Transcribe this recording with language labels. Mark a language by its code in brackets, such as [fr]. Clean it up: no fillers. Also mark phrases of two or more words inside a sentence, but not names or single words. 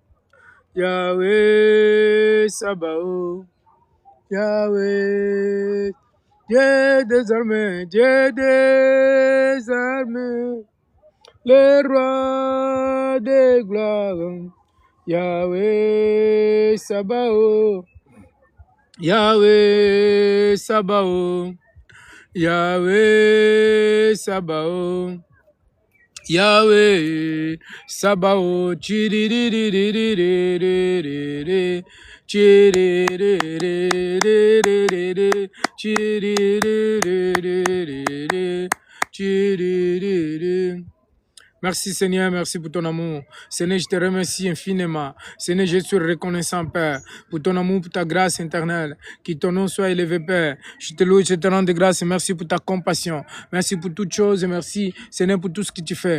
[fr] Yahweh Sabaoth, Yahweh, Dieu des armées, le roi de gloire, Yahweh Sabaoth, Yahweh Sabaoth. Yahweh Sabaoth, Yahweh Sabaoth, chiririririririri, chiririririririri, chiririririririri, chiriririri. Merci Seigneur, merci pour ton amour. Seigneur, je te remercie infiniment. Seigneur, je suis reconnaissant, Père, pour ton amour, pour ta grâce éternelle. Que ton nom soit élevé, Père. Je te loue, je te rends de grâce. Merci pour ta compassion. Merci pour toutes choses. Merci, Seigneur, pour tout ce que tu fais.